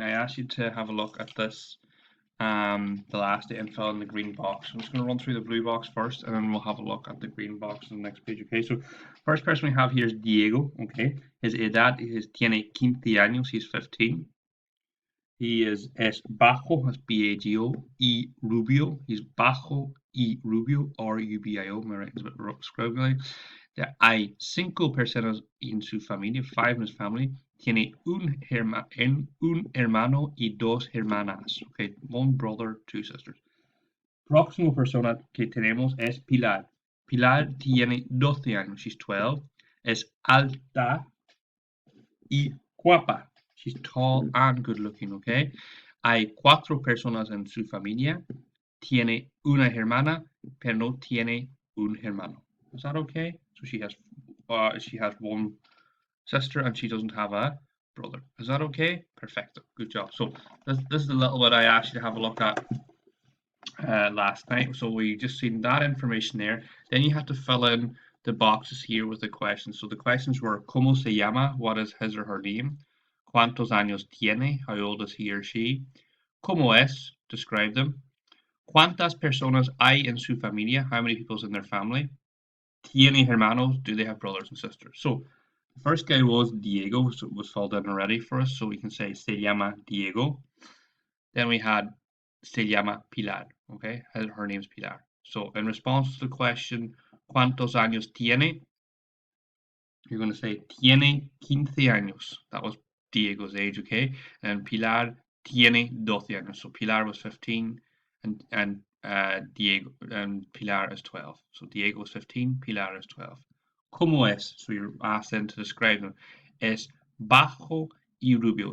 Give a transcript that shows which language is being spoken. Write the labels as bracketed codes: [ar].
[en] I asked you to have a look at this, the last day, and fill in the green box. I'm just going to run through the blue box first, and then we'll have a look at the green box on the next page. Okay, so first person we have here is Diego. Okay, his edad tiene 15 años, he's 15. [es] He es bajo, es B-A-G-O, y rubio. He's bajo y rubio, R-U-B-I-O. [en] My writing's a bit scribbly. [es] Hay 5 personas en su familia, [en] 5 in his family. [es] Tiene un hermano y 2 hermanas. [en] Okay, 1 brother, 2 sisters. [es] Próximo persona que tenemos es Pilar. Pilar tiene 12 años, [en] she's 12. [es] Es alta y guapa. [en] She's tall and good looking, okay? [es] Hay 4 personas en su familia. Tiene una hermana, pero no tiene un hermano. [en] Is that okay? So she has 1 sister and she doesn't have a brother. Is that okay? Perfecto. Good job. So this is the little bit I asked you to have a look at last night. So we just seen that information there. Then you have to fill in the boxes here with the questions. So the questions were [es] ¿Cómo se llama? [en] What is his or her name? [es] ¿Cuántos años tiene? [en] How old is he or she? [es] ¿Cómo es? [en] Describe them. [es] ¿Cuántas personas hay en su familia? [en] How many people's in their family? [es] ¿Tiene hermanos? [en] Do they have brothers and sisters? So the first guy was Diego, so it was filled in already for us. So we can say [es] se llama Diego. [en] Then we had [es] se llama Pilar. [en] Okay, her name's Pilar. So in response to the question, [es] ¿Cuántos años tiene? [en] You're going to say [es] tiene 15 años. [en] That was Diego's age, okay? And [es] Pilar tiene 12 años. [en] So Pilar was 15 and Diego and Pilar is 12. So Diego is 15, Pilar is 12. [es] ¿Cómo es? [en] So you're asked then to describe them. [es] Es bajo y rubio.